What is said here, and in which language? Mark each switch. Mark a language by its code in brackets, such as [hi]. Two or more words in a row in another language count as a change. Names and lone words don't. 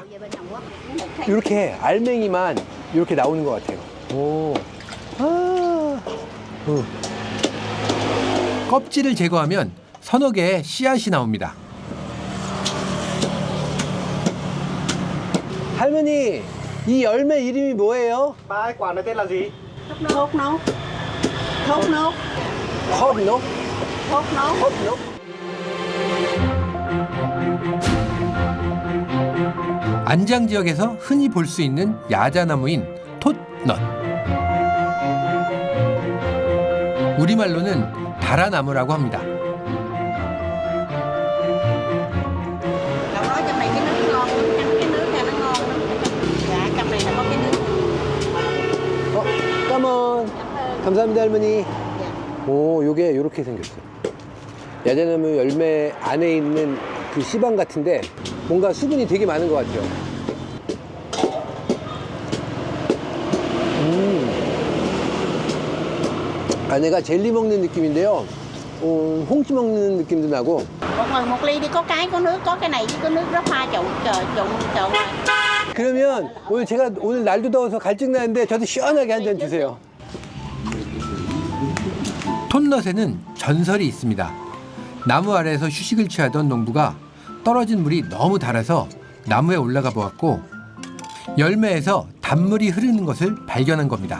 [ko] 이렇게 알맹이만 이렇게 나오는 것 같아요. 오. 아. 껍질을 제거하면 서너 개의 씨앗이 나옵니다. 할머니, 이 열매 이름이 뭐예요? [vi] Ba quả này tên là gì? Thốt nốt. Thốt nốt. [ko] 컵노? [vi] Thốt nốt. [ko] 컵노? 안장 지역에서 흔히 볼 수 있는 야자나무인 톳넛. 우리말로는 다라나무라고 합니다. [vi] Cậu nói trong này cái nước ngon lắm, cái nước này nó ngon lắm. Dạ, trong này là có cái nước. [ko] 까먼. 감사합니다, 할머니. 오, 요게 요렇게 생겼어요. 야자나무 열매 안에 있는 그 씨방 같은데 뭔가 수분이 되게 많은 것 같아요. 안에가 젤리 먹는 느낌인데요. 홍시 먹는 느낌도 나고. [vi] Một người một ly đi, có cái có nước, có cái này với có nước đó pha trộn trộn. [ko] 그러면 오늘 제가 오늘 날도 더워서 갈증 나는데 저도 시원하게 한 잔 주세요. 톳넛에는 전설이 있습니다. 나무 아래에서 휴식을 취하던 농부가 떨어진 물이 너무 달아서 나무에 올라가 보았고 열매에서 단물이 흐르는 것을 발견한 겁니다.